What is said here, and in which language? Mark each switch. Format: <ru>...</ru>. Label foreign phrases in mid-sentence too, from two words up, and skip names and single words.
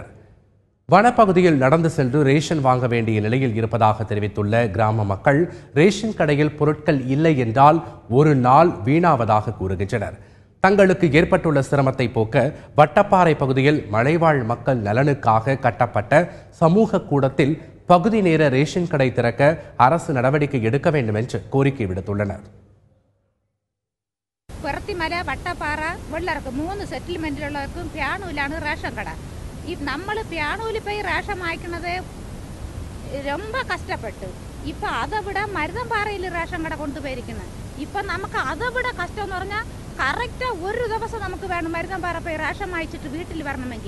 <ta>வனப்பகுதியில் நடந்து சென்று ரேஷன் வாங்க வேண்டிய நிலையில் இருப்பதாக தெரிவித்துள்ள கிராம மக்கள், ரேஷன் கடையில் பொருட்கள் இல்லை என்றால் ஒரு நாள் வீணாவதாக கூறுகின்றனர். தங்களுக்கு ஏற்பட்டுள்ள சிரமத்தை போக்க வட்டப்பாறை பகுதியில் மலைவாழ் மக்கள் நலனுக்காக கட்டப்பட்ட சமூக கூடத்தில் பகுதி நேர ரேஷன் கடை திறக்க அரசு நடவடிக்கை எடுக்க வேண்டும் என்று கோரிக்கை விடுத்துள்ளனர்.</ta> <ml>പുറത്തിമല, വട്ടപ്പാറ, വെള്ളർക്ക് 3 സെറ്റിൽമെന്റിലുള്ളവർക്കും പ്യാണൂലാണ് റേഷൻ കട. നമ്മൾ പ്യാണൂരിൽ പോയി റേഷൻ വാങ്ങിക്കുന്നത് ரொம்ப കഷ്ടപ്പെട്ടു. ഇപ്പം അതവിടെ മരുതമ്പാറയിൽ റേഷൻ കട കൊണ്ടുപോയിരിക്കുന്നത്. ഇപ്പം നമുക്ക് അതവിടെ കഷ്ടം എന്ന് പറഞ്ഞാൽ കറക്റ്റ് ഒരു ദിവസം നമുക്ക് വേണം മരുതമ്പാറ പോയി റേഷൻ വാങ്ങിച്ചിട്ട് വീട്ടിൽ വരണമെങ്കിൽ.</ml>